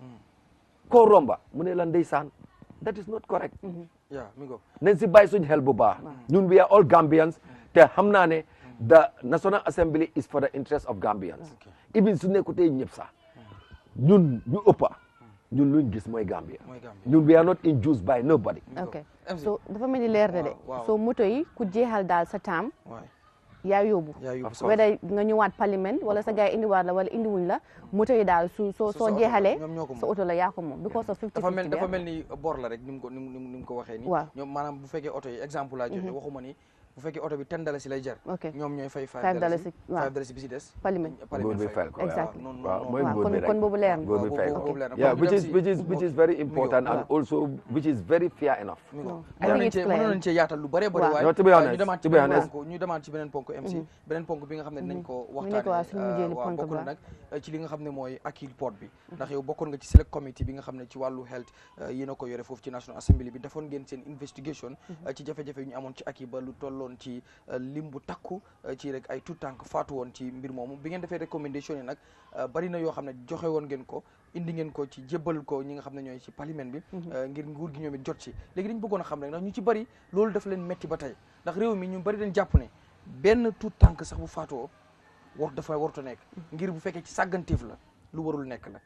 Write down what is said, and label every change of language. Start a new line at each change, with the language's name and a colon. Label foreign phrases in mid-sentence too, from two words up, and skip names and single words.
Wolof: koo romba mu ne la ndeysaan
English: that is not correct
Wolof: nañ si bàyyi suñ xel bu baax ñun
English: we are all Gambians
Wolof: te xam naa ne
English: the National Assembly is for the interest of Gambians even
Wolof: su nekkutee ñëpp sax ñun ñu ëppa ñun luñ gis mooy Gambia ñun
English: we are not induced by nobody
Wolof: so dafa mel ni leer na de so moto yi ku jeexal daal sa taam yaa yóbbu weda nga ñëwaat parlement wala sa gars yi indiwaat la wala indiwuñ la moto yi daal soo jeexalee sa oto la yaa ko moom
English: because of
Wolof: 50-50 dafa mel ni bor la rek ni mu ko waxee ni ñoom maanaam bu fekkee oto yi exemple laa joxe waxuma ni bu fekkee oto bi $10 lay jar ñoom ñooy fay $5 bi si des parlement bi fay ko exactly mooy kon boobu leer na
English: yeah which is very important and also which is very fair enough
Wolof: mënoon nañ cee yaatal lu bare bare waaye ñu demaat ci beneen ponk MC beneen ponk bi nga xam ne dinañ ko waxtaane waaw bokk na nag ci li nga xam ne mooy akil port bi ndax yow bokkoon nga ci
English: select committee
Wolof: bi nga xam ne ci wàllu health yéen a ko yore foofu ci National Assembly bi defoon ngeen seen investigation ci jafe-jafe yu ñu amoon ci akil ba lu tolloon ci lim bu takku ci rek ay tout tànk faatu woon ci mbir moomu bi ngeen defee recommendation yi nag bari na yoo xam ne joxe woon ngeen ko indi ngeen ko ci jébbal ko ñi nga xam ne ñooy ci parlement bi ngir nguur gi ñoom it jot ci léegi dañ bëggoon a xam rek ndax ñu ci bari loolu daf leen metti ba tey ndax réew mi ñu bari dañ jàpp ne benn tout tànk sax bu faatoo dafa warut a nekk ngir bu fekkee ci sàgganteef la lu warul nekk la